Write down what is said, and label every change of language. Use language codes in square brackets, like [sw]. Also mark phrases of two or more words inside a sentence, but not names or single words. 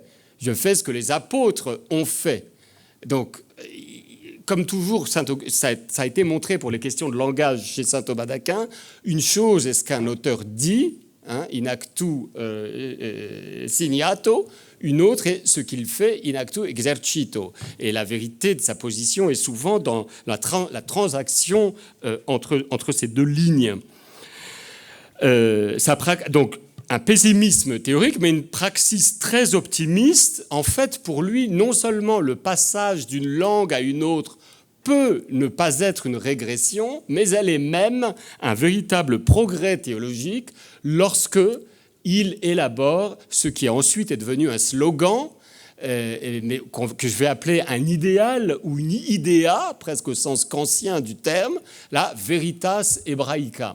[fr] Je fais ce que les apôtres ont fait. Donc, comme toujours, ça a été montré pour les questions de langage chez saint Thomas d'Aquin, une chose est ce qu'un auteur dit, [la] in actu signato, [fr] une autre est ce qu'il fait, [la] in actu exercito. [fr] Et la vérité de sa position est souvent dans la transaction entre ces deux lignes. Donc, un pessimisme théorique, mais une praxis très optimiste. En fait, pour lui, non seulement le passage d'une langue à une autre peut ne pas être une régression, mais elle est même un véritable progrès théologique lorsque il élabore ce qui ensuite est devenu un slogan, que je vais appeler un idéal ou une idea, presque au sens kantien du terme, la [la] veritas hebraica.